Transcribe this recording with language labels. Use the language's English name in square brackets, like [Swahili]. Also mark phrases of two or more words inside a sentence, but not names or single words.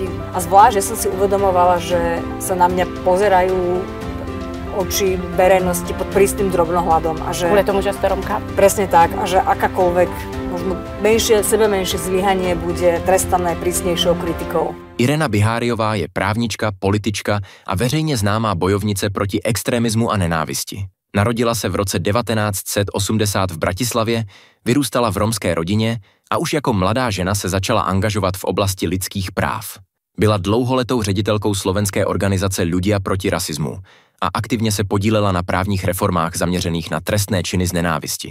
[Slovak] A zvlášť, že som si uvedomovala, že sa na mňa pozerajú oči verejnosti pod prísnym drobnohľadom. A že, kvôli tomu, že ste Rómka? Presne tak. A že akákoľvek možno sebemenšie zlyhanie bude trestané prísnejšou kritikou. [Czech] Irena Biháriová je právnička, politička a veřejně známá bojovnice proti extremismu a nenávisti. Narodila se v roce 1980 v Bratislavě, vyrůstala v romské rodině a už jako mladá žena se začala angažovat v oblasti lidských práv. Byla dlouholetou ředitelkou slovenské organizace Ľudia proti rasismu a aktivně se podílela na právních reformách zaměřených na trestné činy z nenávisti.